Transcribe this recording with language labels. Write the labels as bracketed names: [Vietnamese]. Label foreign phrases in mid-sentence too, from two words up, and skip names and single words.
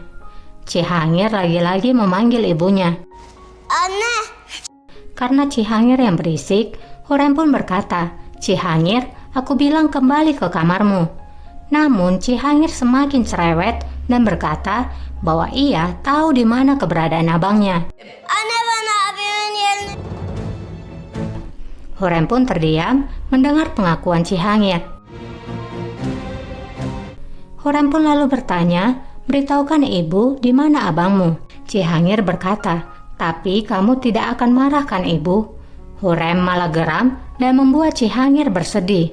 [Indonesian] Cihangir lagi-lagi memanggil ibunya. [Turkish] Anne. [Indonesian] Karena Cihangir yang berisik, Hurem pun berkata, "Cihangir, aku bilang kembali ke kamarmu." Namun Cihangir semakin cerewet dan berkata bahwa ia tahu di mana keberadaan abangnya. [Turkish] Anne bana abimin yerine. [Indonesian] Hurem pun terdiam mendengar pengakuan Cihangir. Hurem pun lalu bertanya, "Beritahukan ibu di mana abangmu?" Cihangir berkata, "Tapi kamu tidak akan marahkan ibu?" Hurem malah geram dan membuat Cihangir bersedih.